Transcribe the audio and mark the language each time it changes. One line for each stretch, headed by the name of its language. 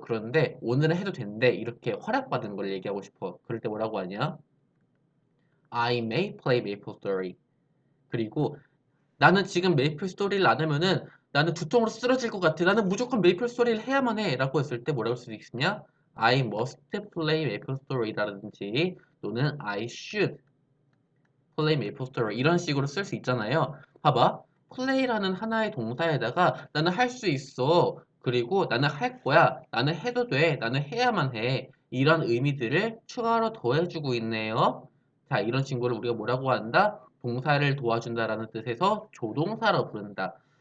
Korean: 그런데 오늘은 해도 된대. 이렇게 허락받은 걸 얘기하고 싶어. 그럴 때 뭐라고 하냐?
English: I may play maple story.
Korean: 그리고 나는 지금 메이플 스토리를 안 하면은 나는 두통으로 쓰러질 것 같아. 나는 무조건 메이플 스토리를 해야만 해. 라고 했을 때 뭐라고 할 수 있으냐?
English: I must play maple story라든지 또는 I should play maple story
Korean: 이런 식으로 쓸 수 있잖아요. 봐봐. play라는 하나의 동사에다가 나는 할 수 있어. 그리고 나는 할 거야. 나는 해도 돼. 나는 해야만 해. 이런 의미들을 추가로 더해주고 있네요. 자, 이런 친구를 우리가 뭐라고 한다? 동사를 도와준다라는 뜻에서 조동사로 부른다.